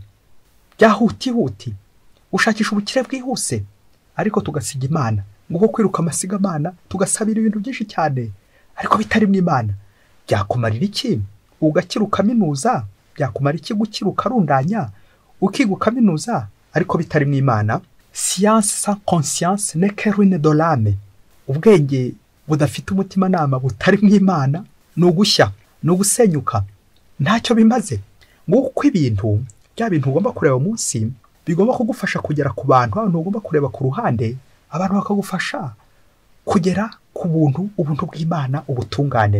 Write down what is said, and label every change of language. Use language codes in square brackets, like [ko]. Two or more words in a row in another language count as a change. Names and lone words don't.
[rw] Byahutihuti, ushakisha ubukire bwihuse ariko tugasiga Imana, nguko kwiruka amasigamana, tugasabira ibintu byinshi cyane ariko bitari mu Imana. Byakumarira iki? Ugakira ukaminuza, byakumara iki gukira ukarundanya, ukiga ukaminuza ariko bitari mu Imana? [fr] Science sans conscience n'est que ruine de l'âme. [rw] Ubwenge budafite umutima nama butari mu Imana ni ugushya, ni ugusenyuka, ntacyo bimaze. Nguko ibintu, bya bintu ugomba kureba munsi, bigomba kugufasha kugera ku bantu, abantu ugomba kureba ku ruhande, abantu bakagufasha kugera ku buntu, ubuntu bw'Imana, ubutungane.